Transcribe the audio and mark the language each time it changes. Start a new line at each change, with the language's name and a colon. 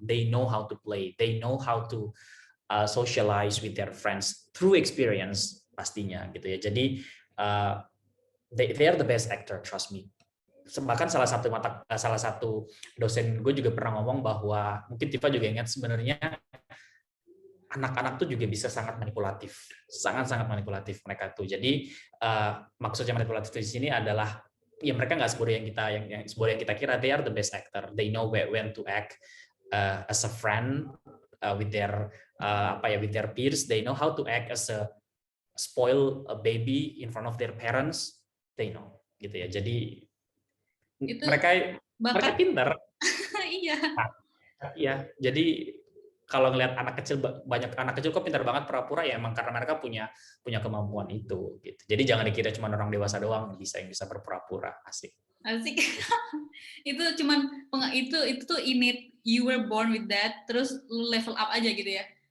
English: They know how to play, they know how to socialize with their friends through experience
Indonesian: pastinya gitu ya. Jadi
English: they are the best actor, trust me.
Indonesian: Bahkan salah satu dosen gue juga pernah ngomong bahwa, mungkin Tiva juga ingat, sebenarnya anak-anak tuh juga bisa sangat manipulatif, sangat-sangat manipulatif mereka tuh. Jadi maksudnya manipulatif di sini adalah ya mereka nggak sebodoh yang kita kira.
English: They are the best actor. They know when to act as a friend with their with their peers. They know how to act as a spoil a baby in front of their parents. They know
Indonesian: gitu ya. Jadi itu mereka pintar. Iya. Iya, jadi kalau ngelihat banyak anak kecil kok pintar banget pura-pura, ya emang karena mereka punya kemampuan itu gitu. Jadi jangan dikira cuma orang dewasa doang yang bisa berpura-pura. Asik itu cuman itu tuh innate,
English: you were born with that,
Indonesian: terus lu level up aja gitu ya.